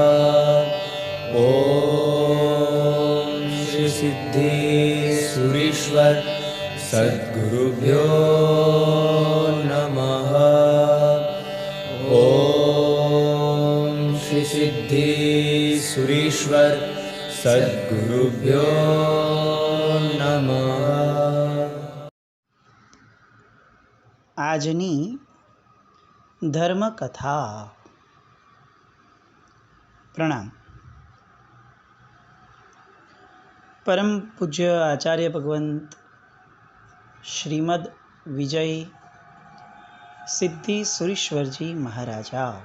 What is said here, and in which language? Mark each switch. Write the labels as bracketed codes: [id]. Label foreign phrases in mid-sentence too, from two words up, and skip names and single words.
[sa] ओम श्री सिद्धेश्वरीश्वर सद्गुरुभ्यो नमः। ओम श्री सिद्धेश्वरीश्वर सद्गुरुभ्यो नमः। [gu] આજની ધર્મકથા. પ્રણામ. પરમ પૂજ્ય આચાર્ય ભગવંત શ્રીમદ વિજય સિદ્ધિ સુરીશ્વરજી મહારાજા.